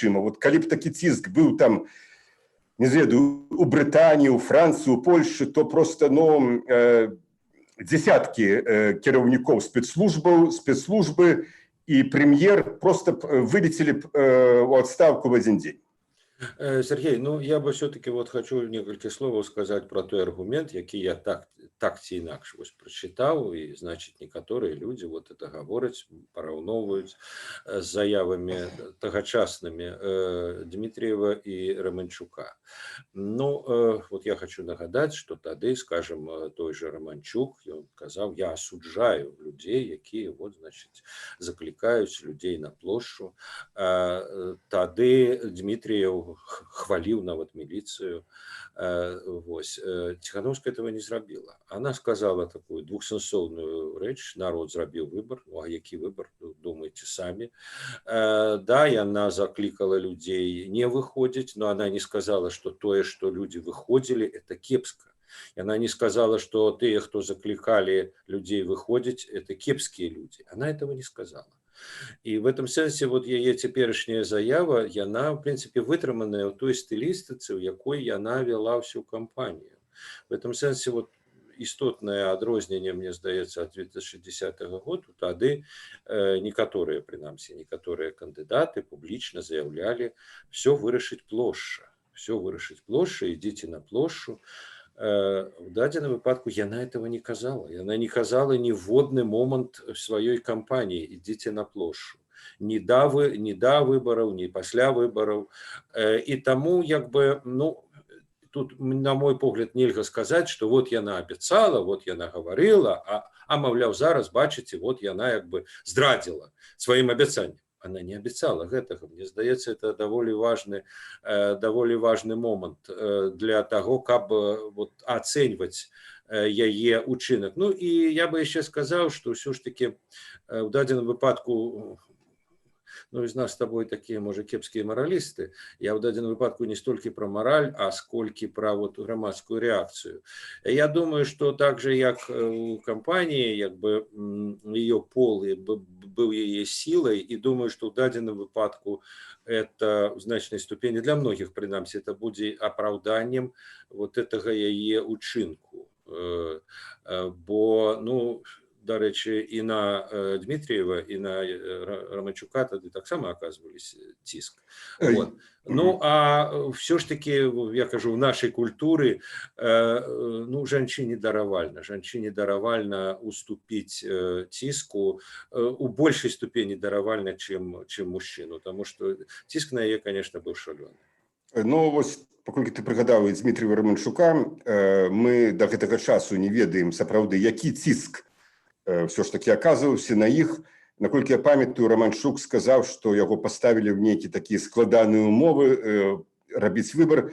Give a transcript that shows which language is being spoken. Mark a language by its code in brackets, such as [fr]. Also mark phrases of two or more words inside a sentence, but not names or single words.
[be] Вот калі б такі ціск быў там не ведаю, у Брытаніі, у Францыі, у Польшы, то просто десяткі кіраўнікоў спецслужбы і прэм'ер просто вылецелі у адстаўку [ru] в один день. [be] Сергей, [ru] ну я бы все-таки вот хочу [be] некалькі словаў сказаць про той аргумент, які я так ці інакш прочитаў, і значит некаторыя людзі вот это гавораць, параўноўваюць з заявамі тагачаснымі Дмітриева і Романчука. Ну вот я хочу нагадаць, что тады, скажем, той же Романчук, ён казаў: я асуджаю людзей, якія вот значит заклікаюць людзей на плошчу. Тады Дмітриев хвалил нават милицию. [ru] Тихановская этого не зрабила. Она сказала такую [be] двухсэнсоўную рэч: народ зрабіў выбор. [ru] Ну а які выбор, думаете сами. Да, яна закликала людей не выходить, но она не сказала, что тое, что люди выходили, это кепска. Она не сказала, что те, кто закликали людей выходить, это кепские люди. Она этого не сказала. [be] І [ru] в этом [be] сэнсе вот яе цяперашняя заява, яна в принципе вытрыманая ў той стылістыцы, у якой яна вела всю кампанію. [ru] В этом [be] сэнсе вот істотнае адрозненне, мне здаецца, ад 2010 году. Тады некаторыя, прынамсі некаторыя кандыдаты публічна заявлялі: все вырашыць плошча, все вырашыць плошча, ідзіце на плошчу. В дадзеным выпадку яна этого не казала. Яна не казала ніводны момант в сваёй кампаніі: ідзіце на плошчу. Ні да выбараў, ні пасля выбараў. І таму як бы, ну, тут, на мой погляд, нельга сказаць, что вот яна абяцала, вот яна гаварыла, а маўляў, зараз, бачыце, вот яна як бы здрадзіла сваім абяцаннем. [ru] Она не обещала гэтага. [be] Мне здаецца, это даволі важны момант [ru] для того, [be] каб вот ацэньваць яе учынак. Ну і я бы яшчэ сказаў, што ўсё ж таки в дадзеным выпадку, ну, [ru] из нас с тобой такие, может, кепские моралисты. Я в [be] дадзеным выпадку [ru] не столько про мораль, а сколько про вот громадскую реакцию. Я думаю, что так же, как у компании, как бы ее пол был ее силой, и думаю, что [be] в дадзеным выпадку [ru] это в значной ступени, для многих, принамсі, это будет оправданием вот этого ее учинку. [be] Бо, ну, дарэчы, і на Дмітриева, і на Романчука тады таксама аказвались ціск. [ru] Вот. Ну, а все ж таки, я кажу, в нашей культуры, ну, жанчыне даравальна уступить ціску, у большей ступени даравальна, чем мужчину, потому что ціск на яе, конечно, был шалёны. [be] Ну, вось, паколькі ты прыгадаў Дмітріева Романчука, мы да гэтага часу не ведаем сапраўды, які ціск все ж таки оказываўся на іх. Наколькі я памятаю, Романчук сказаў, што яго паставілі ў нейкія такія складаныя умовы рабіць выбор.